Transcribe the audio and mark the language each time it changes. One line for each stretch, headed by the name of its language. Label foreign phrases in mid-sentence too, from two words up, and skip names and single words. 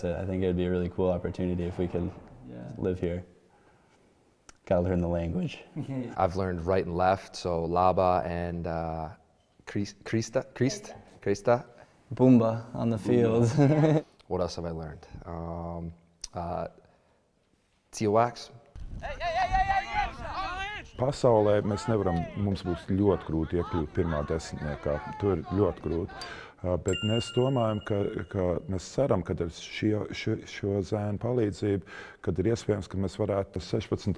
English: I think it would be a really cool opportunity if we could live here. Gotta learn the language. I've learned right and left, so Laba and Krista. Bumba on the field. What else have I learned?
Latvian: Cilvēks. Pasaulē mums būs ļoti grūti iekļūt pirmā desmitniekā. Tur ir ļoti grūti. Bet mēs domājam, ka mēs ceram, ka ar šo zēnu palīdzību, kad ir iespējams, ka mēs varētu 16.